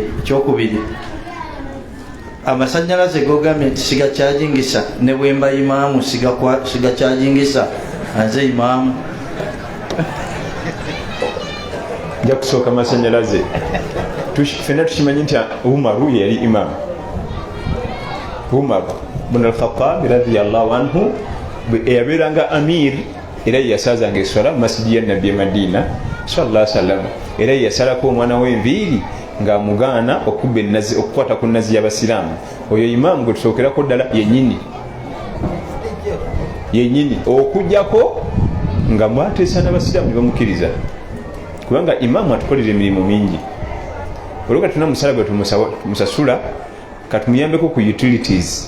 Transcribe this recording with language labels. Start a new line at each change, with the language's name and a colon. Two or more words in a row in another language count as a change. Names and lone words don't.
Ganda: Ekyokubiri amasannyalaze gogambye nti sigakyajingisa ne bwemba imaamu sigakyajingisa anze imaamu. Nja kusooka amasannyalaze ffenna tukimanyi nti Umaru yali imaamu. Umar bin al-Khattab
Arabic: رضي الله عنه
Ganda: eyabeeranga amir era yasazanga eswala mu masjidi ya Nabbi Madina
Arabic: صلى الله عليه وسلم.
Ganda: Era yasalako omwana w'enviiri ng'amugaana okubba ennazi okukwata ku nnazi y'abasiraamu. Oyo imaamu gwe tusookerako ddala yennyini okujjako nga mwateesa n'abasiraamu ne bamukkiriza. Kubanga imaamu atukolera emirimu mingi. Olwo katuna musala gwe tumusasula katumuyambeko ku utilities.